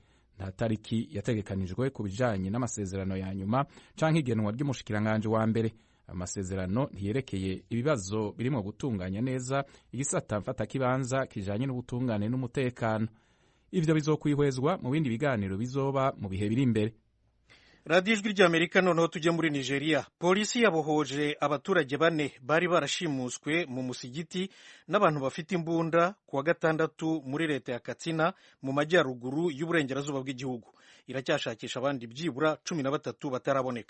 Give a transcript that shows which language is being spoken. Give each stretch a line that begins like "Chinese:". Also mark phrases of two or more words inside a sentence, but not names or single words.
Rundi: Nta tariki yategekanijwe ku bijanye n'amasezerano ya nyuma canke igenwa ry'umushikiranganji wa mbere. Amasezerano ntiyerekeye ibibazo birimo gutunganya neza igisata mfatakibanza kijanye n'ubutungane n'umutekano. Ivyo bizokwihwezwa mu bindi biganiro bizoba mu bihe biri imbere. Radiyo ijwi ry'Amerika.
Kinyarwanda: Noneho tujye muri Nigeria. Polisi yabohoje abaturage 4 bari barashimuswe mu musigiti n'abantu bafite imbunda kuwa gatandatu muri leta ya Katsina mu majyaruguru y'uburengerazuba bw'igihugu. Iracyashakisha abandi byibura 13 bataraboneka.